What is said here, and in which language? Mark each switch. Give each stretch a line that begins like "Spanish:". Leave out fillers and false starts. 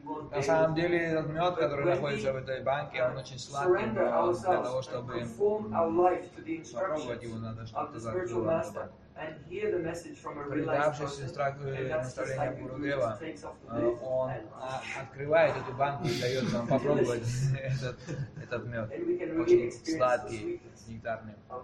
Russian: На самом деле, этот мед, который находится в этой банке, он очень сладкий, но для того, чтобы попробовать его, надо что-то закрывать.
English: And hear the message from a realized person, and that's just like the Guru takes off the lid.
Russian: Он открывает эту банку и дает вам попробовать этот мед, очень сладкий, нектарный.